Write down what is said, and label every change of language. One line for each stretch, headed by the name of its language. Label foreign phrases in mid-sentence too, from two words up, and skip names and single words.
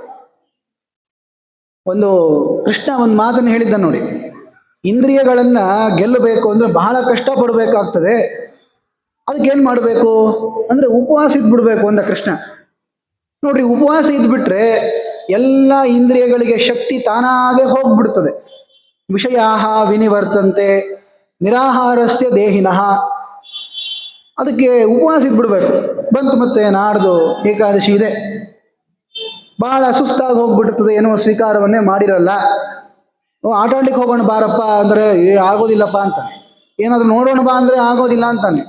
Kannada: ಕೃಷ್ಣ ಒಂದು ಮಾತನ್ನು ಹೇಳಿದ್ದ ನೋಡಿ, ಇಂದ್ರಿಯಗಳನ್ನ ಗೆಲ್ಲಬೇಕು ಅಂದ್ರೆ ಬಹಳ ಕಷ್ಟಪಡಬೇಕಾಗ್ತದೆ. ಅದಕ್ಕೇನು ಮಾಡಬೇಕು ಅಂದ್ರೆ ಉಪವಾಸ ಇದ್ಬಿಡ್ಬೇಕು ಅಂದ ಕೃಷ್ಣ. ನೋಡ್ರಿ, ಉಪವಾಸ ಇದ್ಬಿಟ್ರೆ ಎಲ್ಲ ಇಂದ್ರಿಯಗಳಿಗೆ ಶಕ್ತಿ ತಾನಾಗೆ ಹೋಗ್ಬಿಡ್ತದೆ.
Sanskrit: ವಿಷಯಾಹ ವಿನಿವರ್ತಂತೆ ನಿರಾಹಾರಸ್ಯ ದೇಹಿನಃ.
Kannada: ಅದಕ್ಕೆ ಉಪವಾಸ ಇದ್ಬಿಡ್ಬೇಕು. ಬಂತು ಮತ್ತೆ ನಾಡ್ದು ಏಕಾದಶಿ ಇದೆ, ಬಹಳ ಸುಸ್ತಾಗಿ ಹೋಗ್ಬಿಡ್ತದೆ, ಏನೋ ಸ್ವೀಕಾರವನ್ನೇ ಮಾಡಿರಲ್ಲ. ಆಟಾಡ್ಲಿಕ್ಕೆ ಹೋಗೋಣ ಬಾರಪ್ಪ ಅಂದರೆ ಆಗೋದಿಲ್ಲಪ್ಪ ಅಂತಾನೆ, ಏನಾದರೂ ನೋಡೋಣ ಬಾ ಅಂದರೆ ಆಗೋದಿಲ್ಲ ಅಂತಾನೆ.